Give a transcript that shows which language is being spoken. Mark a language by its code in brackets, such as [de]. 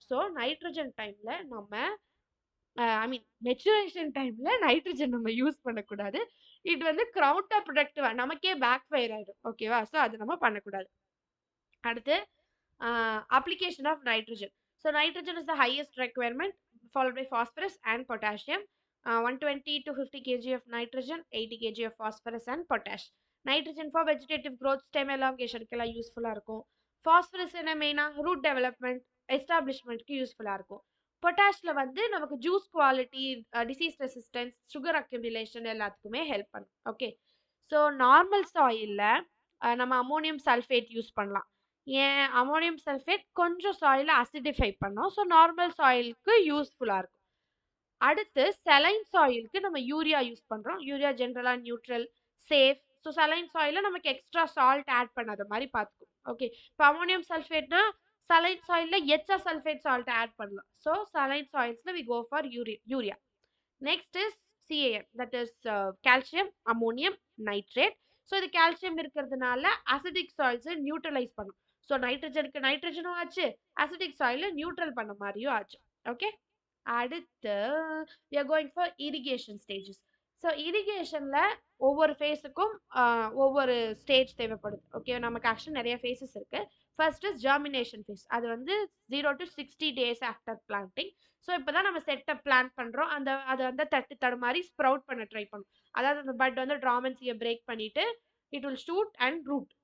[ta] So nitrogen டைமில் நம்ம ஐ மீன் maturation டைம்ல நைட்ரஜன் நம்ம யூஸ் பண்ணக்கூடாது. இது வந்து கவுண்டர் ப்ரொடக்டிவா நமக்கே பேக் ஃபயர் ஆயிடும். ஓகேவா, ஸோ அது நம்ம பண்ணக்கூடாது. [en] அடுத்து application of nitrogen. So nitrogen is the highest requirement followed by phosphorus and potassium. 120 to 50 kg of nitrogen, 80 kg of phosphorus and potash. Nitrogen for vegetative growth, stem elongation [ta] க்குலாம் யூஸ்ஃபுல்லாக இருக்கும். Phosphorus என்ன மெயினாக root development எஸ்டாப்ளிஷ்மெண்ட்க்கு யூஸ்ஃபுல்லாக இருக்கும். பொட்டாஷில் வந்து நமக்கு juice quality, disease resistance, sugar accumulation எல்லாத்துக்குமே ஹெல்ப் பண்ணும். ஓகே, ஸோ நார்மல் சாயிலில் நம்ம அமோனியம் சல்ஃபேட் யூஸ் பண்ணலாம். ஏன் அமோனியம் சல்ஃபேட் கொஞ்சம் சாயிலை அசிடிஃபை பண்ணோம். ஸோ நார்மல் சாயிலுக்கு யூஸ்ஃபுல்லாக இருக்கும். அடுத்து செலைன் சாயிலுக்கு நம்ம யூரியா யூஸ் பண்ணுறோம். யூரியா ஜென்ரலாக நியூட்ரல், சேஃப். ஸோ செலைன் சாயிலில் நமக்கு எக்ஸ்ட்ரா சால்ட் ஆட் பண்ணாத மாதிரி பார்த்துக்கும். ஓகே, இப்போ ammonium சல்ஃபேட்னா saline soil la HA sulfate salt add பண்ணலாம். [en] So saline soils la we go for urea. Next is CAN, that is calcium ammonium nitrate. [ta] So இது calcium இருக்கிறதுனால acidic soils neutralize பண்ணும். So nitrogenக்கு nitrogenும் ஆச்சு, acidic soil neutral பண்ண மாதிரியும் ஆச்சு. Okay, அடுத்து [en] we are going for irrigation stages. [ta] So இரிகேஷன்ல ஒவ்வொரு ஃபேஸுக்கும் ஒவ்வொரு ஸ்டேஜ் தேவைப்படுது. ஓகே, நமக்கு ஆக்சுவலி நிறைய ஃபேஸஸ் இருக்கு. First is germination face. அது வந்து 0 to 60 days after planting. So இப்போதான் நம்ம செட்டப் பிளான் பண்றோம். அதை வந்து தட்டு தடுமாறி ஸ்ப்ரவுட் பண்ண ட்ரை பண்ணும். அதாவது அந்த பட் வந்து ட்ராமன்சியை பிரேக் பண்ணிட்டு [en] It will shoot and root.